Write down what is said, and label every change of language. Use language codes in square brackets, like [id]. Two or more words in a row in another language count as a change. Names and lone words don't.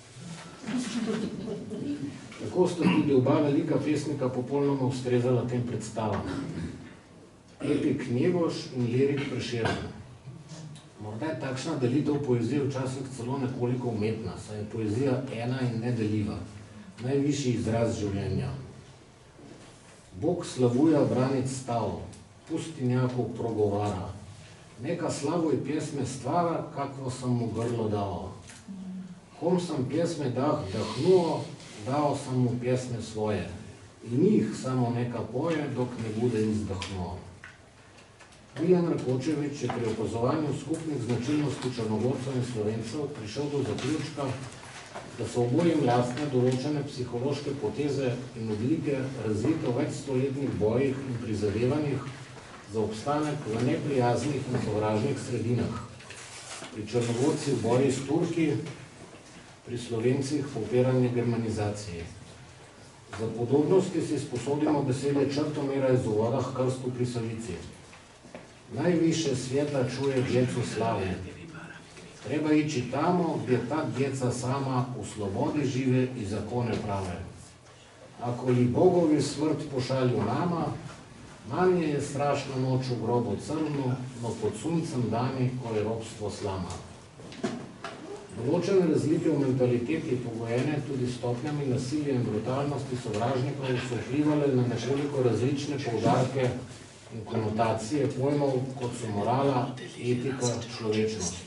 [sl] Tako sta tudi oba velika pesnika popolnoma ustrezala tem predstavam. Epik Njegoš in lirik Prešeren. Morda je takšna delitev poezije včasih celo nekoliko umetna, saj je poezija ena in nedeljiva, najvišji izraz življenja. [sr] Bog slavuje branit stav, pustinjakov progovara. Neka slavoj pjesme stvara, kakvo sam mu grlo dao. Kom sam pjesme dahnuo, dao sam mu pjesme svoje. I njih samo neka poje, dok ne bude izdahnuo. [sl] Milan Rakočevič je pri opazovanju skupnih značilnosti Črnogorcev in Slovencev prišel do zaključka, da so obojim lastne določene psihološke poteze in odlike razvite v večstoletnih bojih in prizadevanjih za obstanek v neprijaznih in sovražnih sredinah. Pri Črnogorcih boji s Turki, pri Slovencih popiranje germanizacije. Za podobnosti si sposodimo besede Črtomira iz Uvoda k krstu pri Savici. [sr] Najviše svijeta čuje djecu slave. Treba ići tamo gdje ta djeca sama u slobodi žive i zakone prave. Ako li bogovi smrt pošalju nama, manje je strašna noć u grobu crnu, no pod suncem dani ko je ropstvo slama. [sl] Določene razlike v mentaliteti, pogojene tudi stopnjami nasilja in brutalnosti sovražnikov, so vplivale na nekoliko različne poudarke in konotacije pojmov, kot so morala, etika, človečnost.